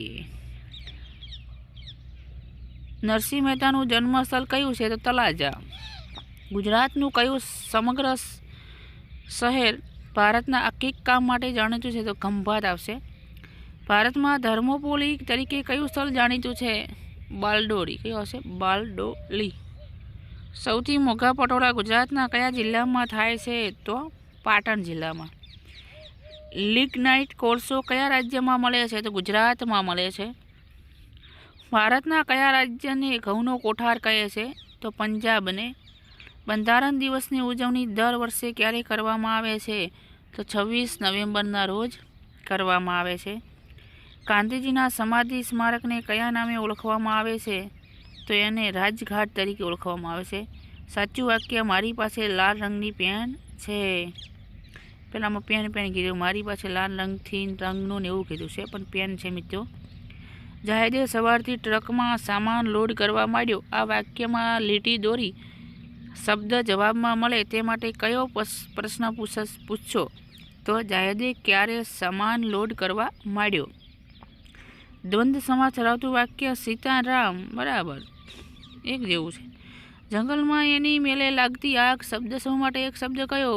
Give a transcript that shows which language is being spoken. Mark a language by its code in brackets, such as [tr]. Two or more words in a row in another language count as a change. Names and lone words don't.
[gu] નરસિંહ મહેતાનું જન્મસ્થળ કયું છે? તો તલાજા। ગુજરાતનું કયું સમગ્ર શહેર ભારતના આર્થિક કામ માટે જાણીતું છે? તો ખંભાત આવશે। ભારત મેં ધર્મોપોલી તરીકે કયું સ્થળ જાણીતું છે? બાલડોરી. કયું આવશે? બાલડોલી। સૌથી મોઘા પટોળા ગુજરાતના કયા જિલ્લામાં થાય છે? તો પાટણ જિલ્લામાં। લિગ્નાઇટ કોળસો કયા રાજ્યમાં મળે છે? તો ગુજરાતમાં મળે છે। ભારતના કયા રાજ્યને ઘઊનો કોઠાર કહે છે? તો પંજાબને. બંધારણ દિવસની ઉજવણી દર વર્ષે ક્યારે કરવામાં આવે છે? તો 26 નવેમ્બરના રોજ કરવામાં આવે છે। ગાંધીજીના સમાધિ સ્મારકને કયા નામે ઓળખવામાં આવે છે? તો એને રાજઘાટ તરીકે ઓળખવામાં આવે છે। સાચું વાક્ય મારી પાસે લાલ રંગની પેન છે। પેલામાં પેન કીધું, મારી પાસે લાલ રંગથી રંગનું ને એવું કીધું છે પણ પેન છે મિત્રો। જહાજે સવારથી ટ્રકમાં સામાન લોડ કરવા માંડ્યો। આ વાક્યમાં લીટી દોરી શબ્દ જવાબમાં મળે તે માટે કયો પ્રશ્ન પૂછશો? તો જાયદે ક્યારે સામાન લોડ કરવા માંડ્યો. દ્વંદ્વ સમાસ ધરાવતું વાક્ય સીતારામ બરાબર એક જેવું છે. જંગલમાં એની મેલે લાગતી આગ શબ્દ સમૂહ માટે એક શબ્દ કયો?